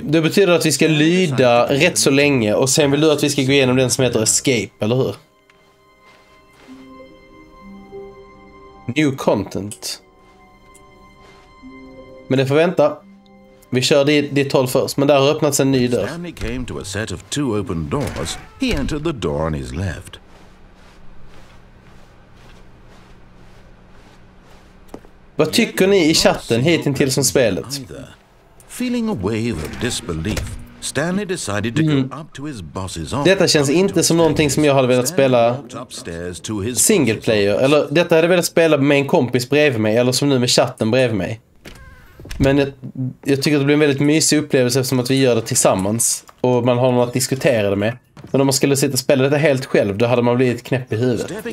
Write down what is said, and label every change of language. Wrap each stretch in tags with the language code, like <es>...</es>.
<sv>Det betyder att vi ska lyda rätt så länge. Och sen vill du att vi ska gå igenom den som heter Escape, eller hur?</sv> <en>New content.</en> <sv>Men det får vänta. Vi kör ditt håll först, men där har öppnats en ny dörr.</sv> <en>Stanley came to a set of 2 open doors. He entered the door on his left.</en> <sv>Vad tycker ni i chatten hittills som spelet?</sv> <en>Feeling a wave of disbelief, Stanley decided to go up to his boss's office.</en> <sv>Detta känns inte som någonting som jag hade velat spela single player. Eller detta hade jag velat spela med en kompis bredvid mig. Eller som nu med chatten bredvid mig. Men jag tycker att det blir en väldigt mysig upplevelse eftersom att vi gör det tillsammans. Och man har något att diskutera det med. Men om man skulle sitta och spela detta helt själv, då hade man blivit knäpp i huvudet.</sv>